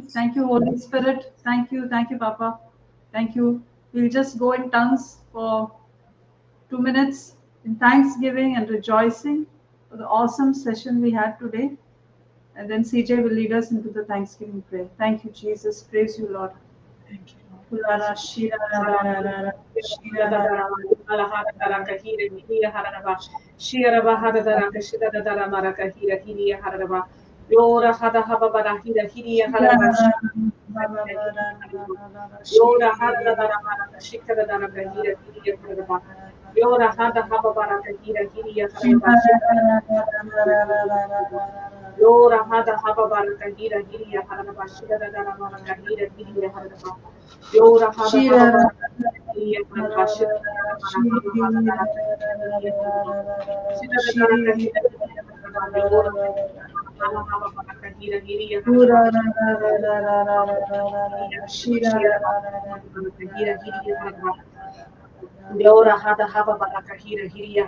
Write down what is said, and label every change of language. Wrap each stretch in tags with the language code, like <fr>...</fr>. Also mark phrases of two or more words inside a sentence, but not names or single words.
<en>Thank you, Holy Spirit. Thank you, Papa. Thank you. We'll just go in tongues for 2 minutes in thanksgiving and rejoicing for the awesome session we had today. And then CJ will lead us into the thanksgiving prayer. Thank you, Jesus. Praise you, Lord. Thank you, Lord. Kulala shira ra ra ra ra ra. Shira ra ra ra Yora hada haba bara hira hiriya ra hara ra bashi. ra ra ra ra. Yora hada dara mara shikara dara kahira hiriya hara ba. Yora hada haba bara kahira hiriya hara ba. Yora hada haba bara kahira hiriya hara ba. Shikara dara mara kahira hiriya hara ba. Yora hada haba bara hiriya hara ba. Shikara dara mara haba bara hiriya hara ba. Shikara dara kahira hiriya hara ba. Yora hada haba bara kahira hiriya hara ba. Yora hada haba baraka hira hiriya haraba.</en>